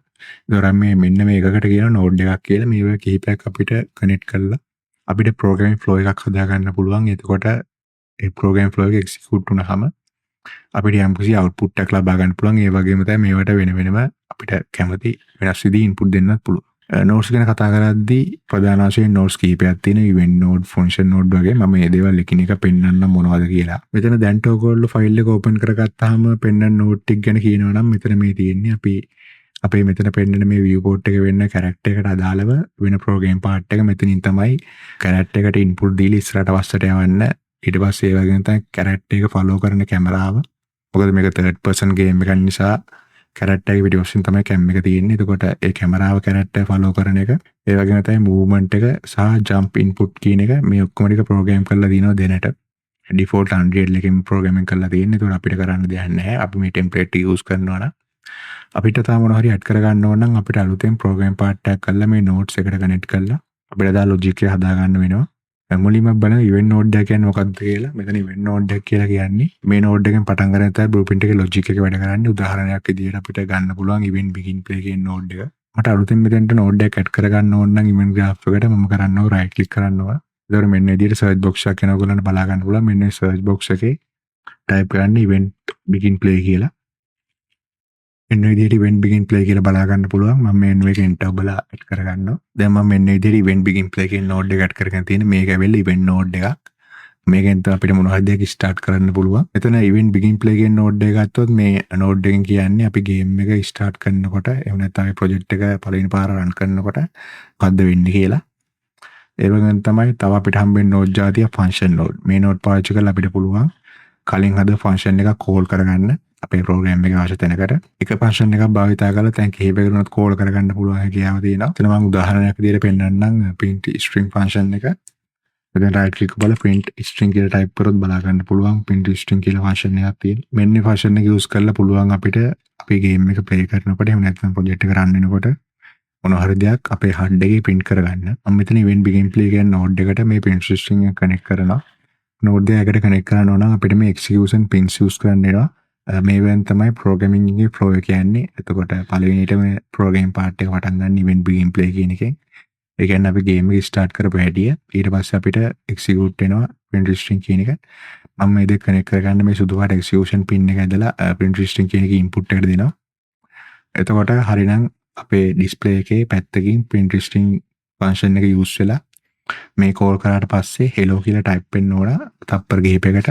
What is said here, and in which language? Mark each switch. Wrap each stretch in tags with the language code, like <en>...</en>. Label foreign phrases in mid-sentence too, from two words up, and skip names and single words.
<si>ඒතකොට මේ මෙන්න මේකකට කියන node එකක් කියලා මේවා කිහිපයක් අපිට connect කරලා අපිට</si> <en>programming flow</en> <si>එකක් හදාගන්න පුළුවන්. එතකොට ඒ</si> <en>programming flow</en> <si>එක execute වුණාම අපිට යම්කිසි output එකක් ලබා ගන්න පුළුවන්. ඒ වගේම තමයි මේවට වෙන වෙනම අපිට කැමති වෙනස් විදිහේ input දෙන්නත් පුළුවන්. nodes ගැන කතා කරද්දී ප්‍රධාන වශයෙන් nodes කිහිපයක් තියෙනවා.</si> <en>event node, function node වගේ.</en> <si>මම මේ දේවල් එකිනෙක පෙන්වන්නම් මොනවද කියලා. මෙතන දැන් ඔයගොල්ලෝ ෆයිල් එක open කරගත්තාම පෙන්වන node ටික ගැන කියනවා නම් මෙතන මේ තියෙන්නේ අපි අපේ මෙතන පෙන්වන මේ viewport එක වෙන්න character එකට අදාළව වෙන</si> <en>program part</en> <si>එක මෙතනින් තමයි character එකට input දීලා ඉස්සරහට පස්සට යවන්න. ඊට පස්සේ ඒ වගේම තමයි character එක follow කරන කැමරාව. මොකද මේක</si> <en>third person game</en> <si>එකක් නිසා character එක පිටිපස්සෙන් තමයි cam එක තියෙන්නේ. එතකොට ඒ කැමරාව character follow කරන එක, ඒ වගේම තමයි movement එක සහ</si> <en>jump input</en> <si>කියන එක මේ ඔක්කොම ටික program කරලා දිනව දෙනට. default Unreal එකෙන් programming කරලා තියෙන්නේ. එතකොට අපිට කරන්න දෙයක් නැහැ. අපි මේ template use කරනවා නම් අපිට තාම මොනවා හරි add කරගන්න ඕන නම් අපිට අලුතෙන්</si> <en>program part</en> <si>එකක් කරලා මේ nodes එකට connect කරලා අපිට දා logic එක හදා ගන්න වෙනවා. මුලින්ම බලමු</si> <en>event node</en> <si>එක කියන්නේ මොකක්ද කියලා. මෙතන</si> <en>event node</en> <si>එක කියලා කියන්නේ මේ node එකෙන් පටන් ගන්න තමයි blueprint එකේ logic එක වැඩ කරන්නේ. උදාහරණයක් විදිහට අපිට ගන්න පුළුවන්</si> <en>event begin play</en> <si>කියන node එක. මට අලුතෙන් මෙතනට node එකක් add කරගන්න ඕන නම්</si> <en>event graph</en> <si>එකට මම කරන්න ඕන</si> <en>right click</en> <si>කරනවා. එතකොට මෙන්න විදිහට</si> <en>search box</en> <si>එකක් එනවා. ඔයගොල්ලන්ට බලා ගන්න පුළුවන්. මෙන්න</si> <en>search box</en> <si>එකේ type කරන්න</si> <en>event begin play</en> <si>කියලා. මෙන්න විදිහට</si> <en>event begin play</en> <si>කියලා බලා ගන්න පුළුවන්. මම menu එකෙන් enter බලා add කරගන්නවා. දැන් මම මෙන්න විදිහට</si> <en>event begin play</en> <si>කියන node එක add කරගෙන තියෙන්නේ. මේක ඇවිල්ලා</si> <en>event node</en> <si>එකක්. මේකෙන් තමයි අපිට මොනවා හරි දෙයක් start කරන්න පුළුවන්. එතන</si> <en>event begin play</en> <si>කියන node එක ගත්තොත් මේ node එකෙන් කියන්නේ අපි game එක start කරනකොට එහෙම නැත්නම් අපි project එක පළවෙනි පාර run කරනකොට මොකද්ද වෙන්නේ කියලා. ඒ වගේම තමයි තව අපිට හම්බෙන්නේ node జాතිය</si> <en>function node.</en> <si>මේ node පාවිච්චි කරලා අපිට පුළුවන් කලින් හද function එකක් call කරගන්න අපේ program එකේ අවශ්‍ය තැනකට. එක function එකක් භාවිතා කරලා දැන් කිහිපයකට call කරගන්න පුළුවන් හැකියාව තියෙනවා. එතන මම උදාහරණයක් විදිහට පෙන්නන්නම්</si> <en>print string function</en> <si>එක. මෙතන</si> <en>right click</en> <si>කරලා</si> <en>print string</en> <si>කියලා type කරොත් බලා ගන්න පුළුවන්</si> <en>print string</en> <si>කියලා function එකක් තියෙනවා. මෙන්න function එක use කරලා පුළුවන් අපිට අපේ game එක play කරනකොට එහෙම නැත්නම් project එක run වෙනකොට මොනවා හරි දෙයක් අපේ HUD එකේ print කරගන්න. මම මෙතන</si> <en>event begin play</en> <si>කියන node එකට මේ</si> <en>print string</en> <si>එක connect කරනවා. node එකකට connect කරනවා නම් අපිට මේ</si> <en>execution pins use</en> <si>කරන්න වෙනවා. මේවෙන් තමයි programming එකේ flow එක කියන්නේ. එතකොට පළවෙනිට මේ program part එක පටන් ගන්න</si> <en>event begin play</en> <si>කියන එකෙන්. ඒ කියන්නේ අපි game එක start කරපු හැටිය ඊට පස්සේ අපිට execute වෙනවා</si> <en>print string</en> <si>කියන එක. මම මේ දෙක connect කරගන්න මේ සුදු පාට</si> <en>execution pin</en> <si>එක ඇදලා</si> <en>print string</en> <si>කියන එකේ input එකට දෙනවා. එතකොට හරිනම් අපේ display එකේ පැත්තකින්</si> <en>print string function</en> <si>එක use වෙලා මේ call කරාට පස්සේ hello කියලා type වෙන්න ඕන තප්පර කිහිපයකට.</si>